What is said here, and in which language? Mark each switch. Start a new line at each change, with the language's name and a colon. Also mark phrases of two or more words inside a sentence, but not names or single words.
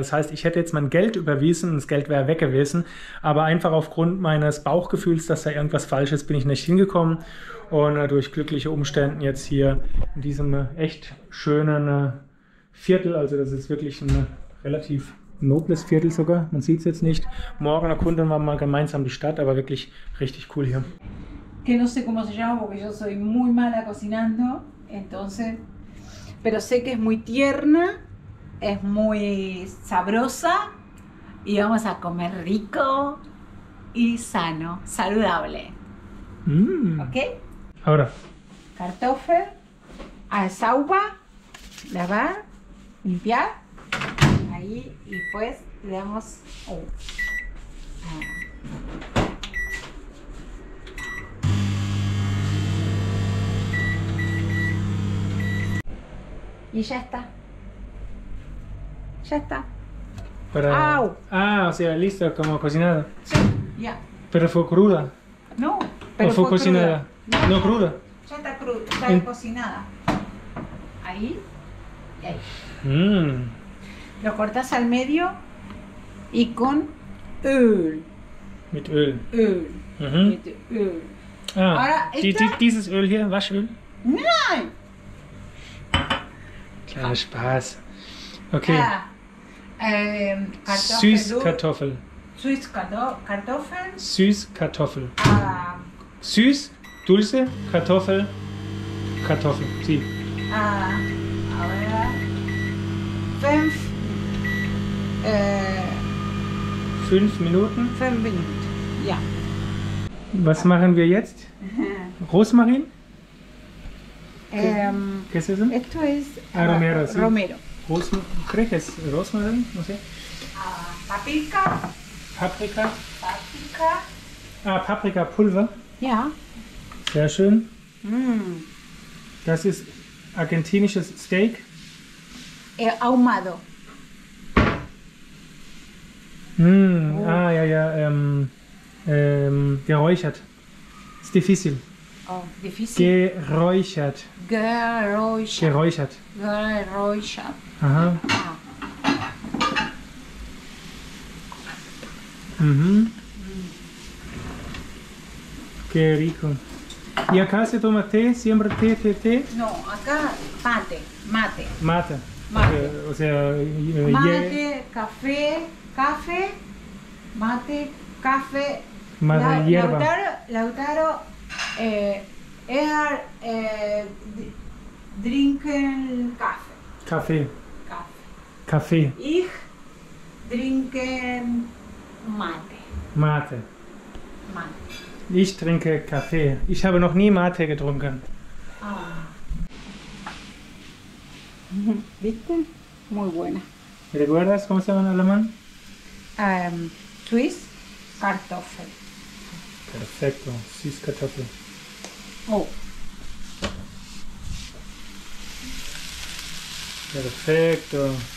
German: Das heißt, ich hätte jetzt mein Geld überwiesen und das Geld wäre weg gewesen, aber einfach aufgrund meines Bauchgefühls, dass da irgendwas falsch ist, bin ich nicht hingekommen und durch glückliche Umstände jetzt hier in diesem echt schönen Viertel, also das ist wirklich ein relativ nobles Viertel sogar, man sieht es jetzt nicht. Morgen erkunden wir mal gemeinsam die Stadt, aber wirklich richtig cool hier.
Spanish: Que no sé cómo se llama porque yo soy muy mala cocinando, entonces, pero sé que es muy tierna, es muy sabrosa y vamos a comer rico y sano, saludable. ¿Ok? Ahora.
German: Kartoffel, sauber,
Spanish: lavar, limpiar, ahí y pues le damos... Y ya está. Ya está. Para... ¡Au! Ah, o sea, listo, como cocinada. Sí, ya. Pero fue cruda. No, ¿O pero fue cocinada? cruda. No cruda. Ya está cruda, está cocinada. Ahí y ahí. Lo cortas al medio y con Öl.
German: Mit Öl. Öl. Mit Öl. Ah,
Spanish: Ahora,
German: dieses Öl hier, Waschöl? Nein. Kleiner Spaß. Okay. Süßkartoffel. Süßkartoffel. Süßkartoffel. Ah, Süß, dulce, Kartoffel, Kartoffel.
Spanish: Sí. Ahora
German: 5 Minuten. 5 Minuten. Ja. Was machen wir jetzt? Rosmarin?
Spanish: ¿Qué es eso? Esto es Romero, sí. Romero. ¿Creo que es rosmarin? No sé.
German: Paprika. Paprika. Ah, Paprikapulver. Ja. Sehr schön. Mm. Das ist argentinisches Steak.
Spanish: Ahumado.
German: Ah, ja. Geräuchert. Ist difficil.
Spanish: Oh, difícil.
German: Geräuchert. Geräuchert.
Spanish: Aha. Qué rico. ¿Y acá se toma té? ¿Siempre té? No, acá mate. Mate. O sea, mate, café, mate, café. Más de hierba.
German: Lautaro trinken Kaffee. Kaffee. Ich trinken Mate. Ich trinke Kaffee. Ich habe noch nie Mate getrunken.
Spanish: ¿Viste? Muy buena. ¿Recuerdas cómo se llama en alemán?
German: Süßkartoffel.
Spanish: Perfecto, Süßkartoffel. Oh. Perfecto.